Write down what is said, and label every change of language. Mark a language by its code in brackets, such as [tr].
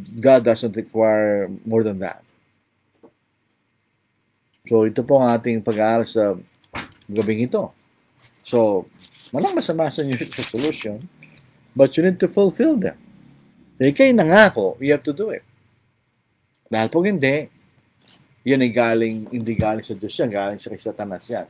[en] God doesn't require more than that. [tl] So ito po ang ating pag-aaral sa gabing ito. [en] So, [tl] walang masama sa [en] New Year's resolution, but you need to fulfill them. Eh, [tl] kayo nangako, [en] you have to do it. [tl] Dahil pag hindi, yan ay hindi galing sa Diyos yan, galing sa Satanas yan.